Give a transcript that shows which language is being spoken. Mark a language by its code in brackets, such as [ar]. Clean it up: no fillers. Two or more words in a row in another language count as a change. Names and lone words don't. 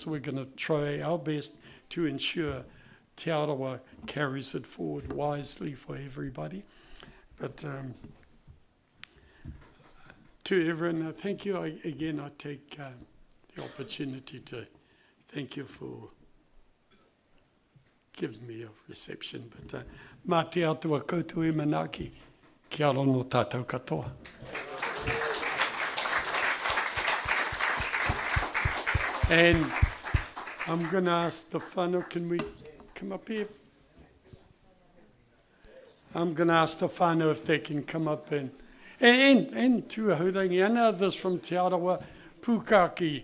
[en] We're going to try our best to ensure Te Arawa carries it forward wisely for everybody. But to everyone, thank you. Again, I take the opportunity to thank you for giving me a reception. [mi] But mā te atua koutou e manaki, ki ara no tātou katoa. [en] And I'm going to ask the whānau, can we come up here? I'm going to ask the whānau if they can come up and tuahurangi, and others from Te Arawa, Pukaki.